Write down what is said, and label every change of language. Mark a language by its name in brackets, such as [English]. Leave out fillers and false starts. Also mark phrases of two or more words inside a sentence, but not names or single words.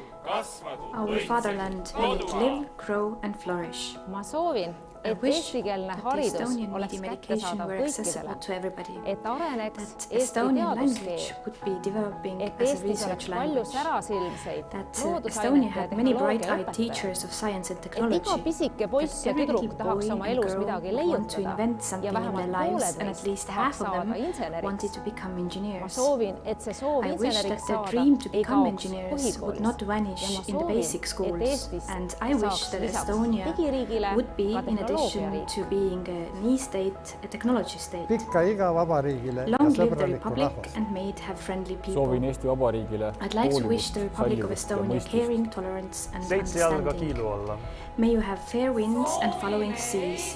[English] our fatherland, may it live, grow and flourish. [Estonian] Ma soovin, et eestikeelne haridus oleks kättesaadav kõikidele, et areneks eesti teaduskeel, et Eestis oleks palju särasilmseid, loodusainete ja tehnoloogia õpetajaid, et iga pisike poiss ja tüdruk tahaks oma elus midagi leiutada ja vähemalt pooled neist tahaks saada inseneriks. Ma soovin, et see soov inseneriks saada ei kaoks põhikoolis ja ma soovin, et Eestist saaks lisaks digiriigile ka tehnoloogia [English] to being an e-state, a technology state. Long live the Republic and may it have friendly people. I'd like to wish the Republic of Estonia caring, tolerance and understanding. May you have fair winds and following seas.